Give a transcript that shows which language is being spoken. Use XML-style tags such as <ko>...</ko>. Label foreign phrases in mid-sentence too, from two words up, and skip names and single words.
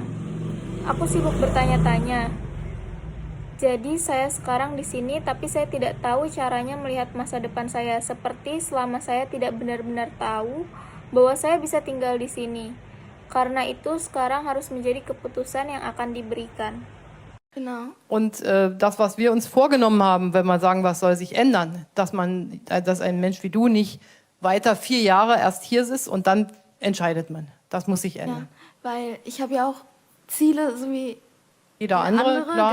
<id>Aku sibuk bertanya-tanya. Jadi saya sekarang di sini, tapi saya tidak tahu caranya melihat masa depan saya, seperti selama saya tidak benar-benar tahu bahwa saya bisa tinggal di sini. Karena itu sekarang harus menjadi keputusan yang akan diberikan.</id> <de>Genau. Und das, was wir uns vorgenommen haben, wenn wir sagen, was soll sich ändern, dass ein Mensch wie du nicht weiter 4 Jahre erst hier ist und dann entscheidet man. Das muss sich ändern. Ja, weil ich habe ja auch Ziele, so wie jeder andere, klar,</de>